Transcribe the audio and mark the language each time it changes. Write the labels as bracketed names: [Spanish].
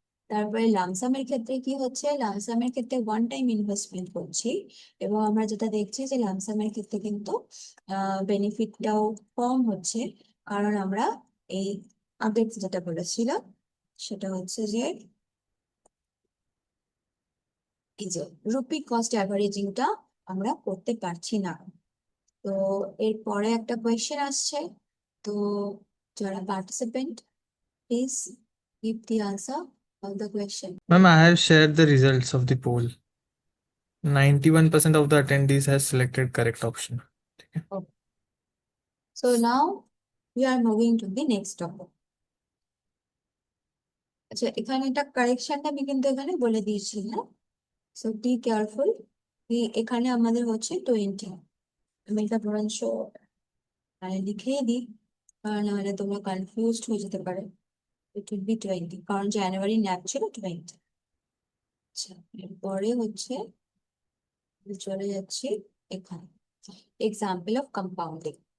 [Bangla] তারপরে লামসামের ক্ষেত্রে কি হচ্ছে? লামসামের ক্ষেত্রে ওয়ান টাইম ইনভেস্টমেন্ট করছি, এবং আমরা যেটা দেখছি যে লামসামের ক্ষেত্রে কিন্তু বেনিফিটটাও কম হচ্ছে, কারণ আমরা এই আগে যেটা বলেছিলাম সেটা হচ্ছে যে এই যে রুপি কস্ট অ্যাভারেজিংটা আমরা করতে পারছি না। তো এরপরে একটা কোয়েশ্চেন আসছে, তো যারা participant [English] Please give the answer of the question. Ma'am, I have shared the results of the poll. 91% of the attendees has selected correct option. So now we are moving to the next topic. [Bangla] আচ্ছা, এখানে একটা কারেকশনটা আমি কিন্তু এখানে বলে দিয়েছি, হ্যাঁ? [English] So be careful. [Bangla] এখানে আমাদের হচ্ছে 20। আমি এটা বরঞ্চ লিখেই দিই, কারণ নাহলে তোমরা কনফিউজড হয়ে যেতে পারে। [English] it will be 20, [Bangla] কারণ জানুয়ারি ন্যাপ ছিল 20। আচ্ছা, এরপরে হচ্ছে চলে যাচ্ছি এখানে এক্সাম্পল অফ কম্পাউন্ডিং।